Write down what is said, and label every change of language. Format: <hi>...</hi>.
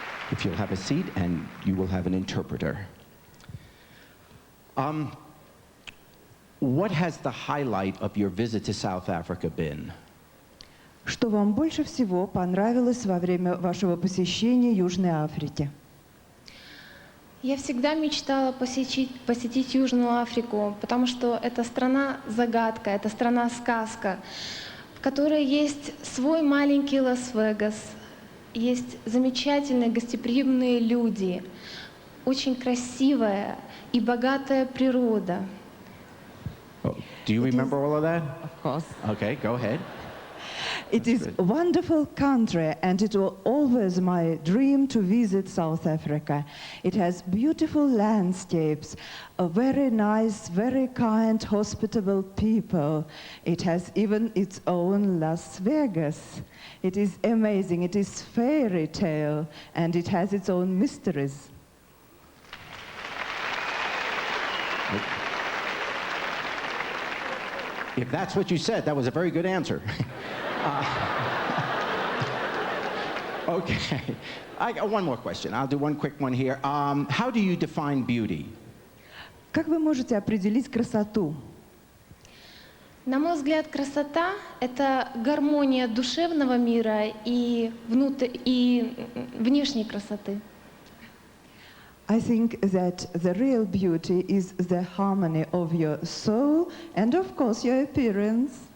<en>If you'll have a seat, and you will have an interpreter. What has the highlight of your visit to South Africa been?</en> <ru>Что вам больше всего понравилось во время вашего посещения Южной Африки? Я всегда мечтала посетить Южную Африку, потому что это страна-загадка, это страна-сказка, в которой есть свой маленький Лас-Вегас, есть замечательные гостеприимные люди, очень красивая и богатая природа.</ru> <en>Oh, do you remember all of that? Of course. Okay, go ahead. It is a wonderful country, and it was always my dream to visit South Africa. It has beautiful landscapes, a very nice, very kind, hospitable people. It has even its own Las Vegas. It is amazing. It is fairy tale, and it has its own mysteries. If that's what you said, that was a very good answer. Okay, I got one more question. I'll do one quick one here. How do you define beauty?</en> <ru>Как вы можете определить красоту? На мой взгляд, красота — это гармония душевного мира и внешней красоты.</ru> <en>I think that the real beauty is the harmony of your soul and, of course, your appearance.</en>